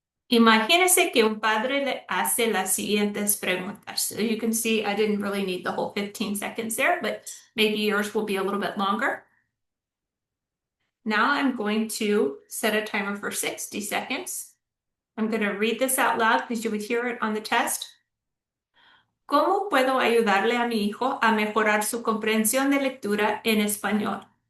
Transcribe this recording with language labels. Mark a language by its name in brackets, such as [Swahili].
[Spanish] Imagínese que un padre le hace las siguientes preguntas. [English] So you can see I didn't really need the whole 15 seconds there, but maybe yours will be a little bit longer. Now I'm going to set a timer for 60 seconds. I'm going to read this out loud because you would hear it on the test. [Spanish] ¿Cómo puedo ayudarle a mi hijo a mejorar su comprensión de lectura en español?